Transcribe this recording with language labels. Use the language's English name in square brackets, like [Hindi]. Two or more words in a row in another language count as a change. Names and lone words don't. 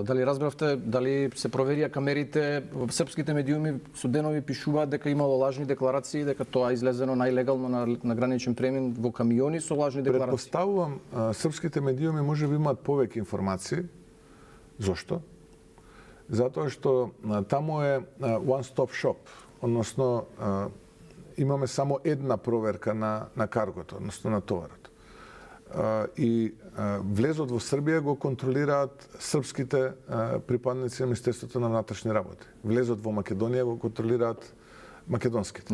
[Macedonian] Дали разбравте, дали се проверија камерите? В српските медиуми со денови пишуваат дека имало лажни декларации, дека тоа излезено најлегално на граничен премин во камиони со лажни декларации. Предпоставувам, српските медиуми можеби имаат повеќе информации. Зошто? Затоа што таму е [English] one-stop shop, [Macedonian] односно имаме само една проверка на каргото, односно на товарот. И влезот во Србија го контролираат српските припадници на Министерството на внатрешни работи. Влезот во Македонија го контролираат македонските.